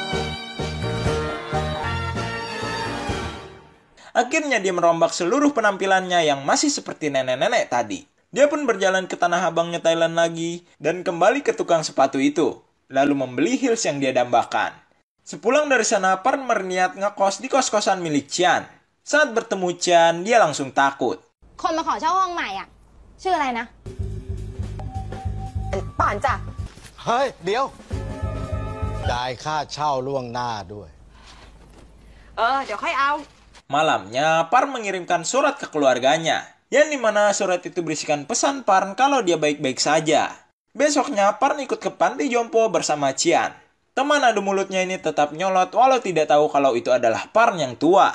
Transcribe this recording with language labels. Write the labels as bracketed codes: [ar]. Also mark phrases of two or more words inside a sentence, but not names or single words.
[id] Akhirnya dia merombak seluruh penampilannya yang masih seperti nenek-nenek tadi. Dia pun berjalan ke tanah abangnya Thailand lagi dan kembali ke tukang sepatu itu. lalu membeli heels yang dia dambakan. Sepulang dari sana, Parn berniat ngekos di kos-kosan milik Chian. Saat bertemu Chian, dia langsung takut. [th] คนมาขอเช่าห้องใหม่อ่ะชื่ออะไรนะป่านจ้ะ เฮ้ย เดี๋ยว จ่ายค่าเช่าล่วงหน้าด้วย เดี๋ยวค่อยเอา [id] Malamnya, Parn mengirimkan surat ke keluarganya, yang dimana surat itu berisikan pesan Parn kalau dia baik-baik saja. Besoknya, Parn ikut ke panti jompo bersama Chian. Teman adu mulutnya ini tetap nyolot walau tidak tahu kalau itu adalah Parn yang tua.